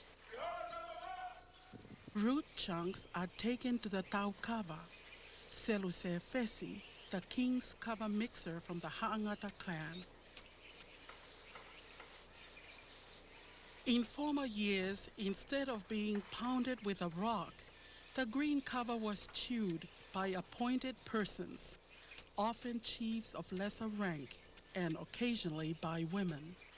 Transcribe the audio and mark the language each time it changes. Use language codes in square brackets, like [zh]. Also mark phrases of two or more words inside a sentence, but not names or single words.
[en] root chunks are taken to the tau kava, Seluse Fesi, the king's kava mixer from the Ha'angata clan. In former years, instead of being pounded with a rock, the green kava was chewed by appointed persons, often chiefs of lesser rank, and occasionally by women.